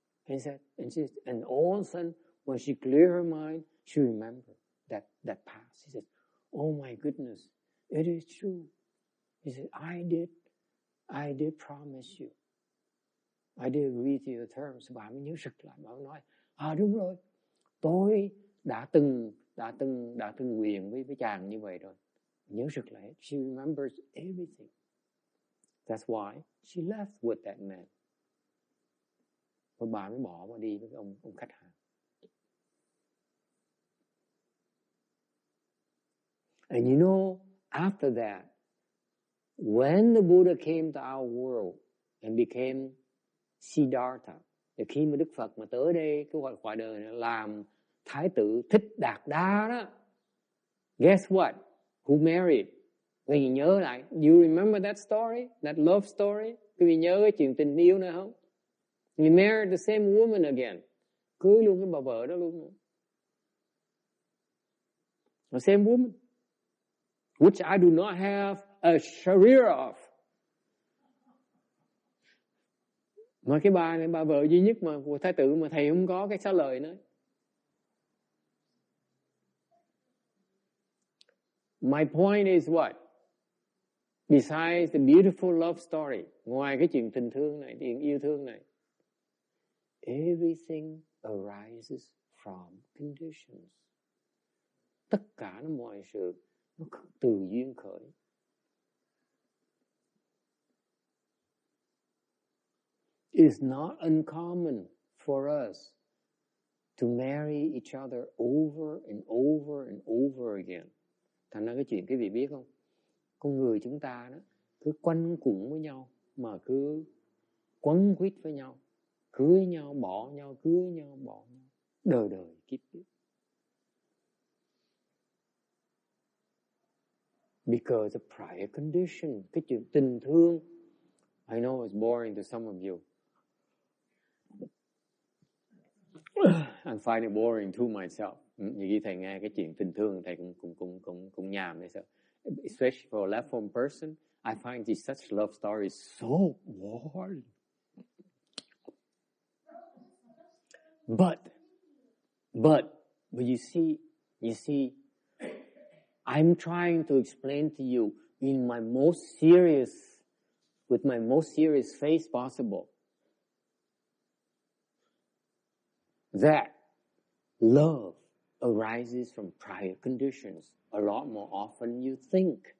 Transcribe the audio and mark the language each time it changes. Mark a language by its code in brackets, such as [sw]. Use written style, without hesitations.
[en] And all of a sudden, when she cleared her mind, she remembered that past. She said, "Oh my goodness, it is true." He said, "I did promise you. I did agree to your terms." [vi] Bà mới nhớ sực lại, bà mới nói, đúng rồi, tôi đã từng nguyện với chàng như vậy rồi. Nhớ sực lại, [en] she remembers everything. That's why she left with that man. [vi] Và bà mới bỏ đi với ông khách hàng. [en] And you know, after that, when the Buddha came to our world and became Siddhartha, [vi] Thì khi mà Đức Phật mà tới đây cái quả đời này, làm Thái tử Thích Đạt Đa đó, [en] guess what? Who married? [vi] Quý vị nhớ lại, [en] you remember that story, that love story? [vi] Quý vị nhớ cái chuyện tình yêu nữa không? [en] He married the same woman again, [vi] cưới luôn cái bà vợ đó luôn. [en] The same woman, which I do not have a sharia of. [vi] Mà cái bà này, bà vợ duy nhất mà của Thái tử mà thầy không có cái xá lợi nữa. [en] My point is what? Besides the beautiful love story, [vi] ngoài cái chuyện tình thương này, [en] chuyện yêu thương này, everything arises from conditions. [vi] Tất cả nó mọi sự nó từ duyên khởi. [en] It's not uncommon for us to marry each other over and over and over again. [vi] Thành ra cái chuyện quý vị biết không? Con người chúng ta đó cứ quanh quẩn với nhau mà cứ quấn quýt với nhau, cưới nhau, bỏ nhau, cưới nhau, bỏ nhau, đời đời kiếp kiếp. [en] Because of prior condition, [vi] cái chuyện tình thương, [en] I know it's boring to some of you. I find it boring to myself. [vi] Như khi thầy nghe cái chuyện tình thương, thầy cũng nhàm hay sao? [en] Especially for a left home person, I find these such love stories so boring. But you see, I'm trying to explain to you with my most serious face possible, that love arises from prior conditions a lot more often you think.